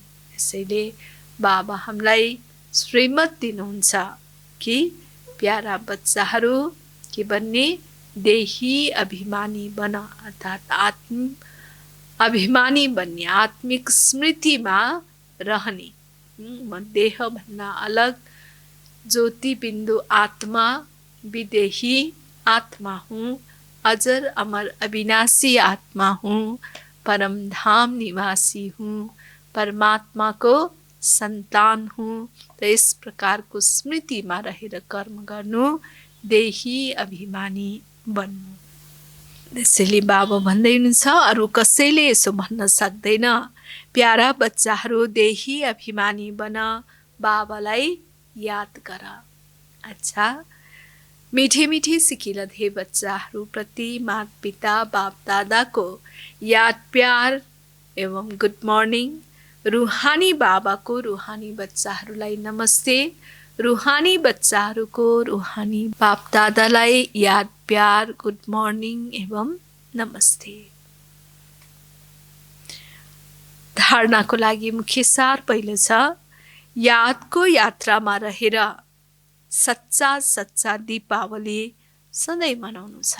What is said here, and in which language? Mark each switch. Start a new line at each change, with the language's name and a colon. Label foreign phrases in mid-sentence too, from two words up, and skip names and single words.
Nepali: यसैले बाबा हामीलाई श्रीमत दिनुहुन्छ कि प्यारा बच्चाहरू के बन्ने? देही अभिमानी बन, अर्थात् आत्म अभिमानी बन्ने, आत्मिक स्मृतिमा रहने। म देह भन्दा अलग ज्योति बिन्दु आत्मा,
Hindi: विदेही आत्मा हूँ, अजर अमर अविनाशी आत्मा हूँ, परमधाम निवासी हूँ, परमात्मा को संतान हूँ।
Nepali: त यस प्रकारको स्मृतिमा रहेर कर्म गर्नु, देही अभिमानी बन्नु। त्यसैले बाबा भन्दै हुनुहुन्छ, अरू कसैले यसो भन्न सक्दैन। प्यारा बच्चाहरू, देही अभिमानी बन, बाबालाई याद गर। अच्छा, मीठे मीठे सिकिलधे बच्चाहरू प्रति
Hindi: माता पिता बाप दादा को याद प्यार एवं
English: good morning.
Hindi: रूहानी बाबा को
Nepali: रूहानी बच्चाहरूलाई नमस्ते। रूहानी बच्चाहरूको रूहानी बाप दादालाई याद प्यार
English: good morning
Nepali: एवं नमस्ते। धारणाको लागि मुख्य सार पहिलो छ, यादको यात्रामा रहेर सच्चा सच्चा दीपावली सधैँ मनाउनु छ।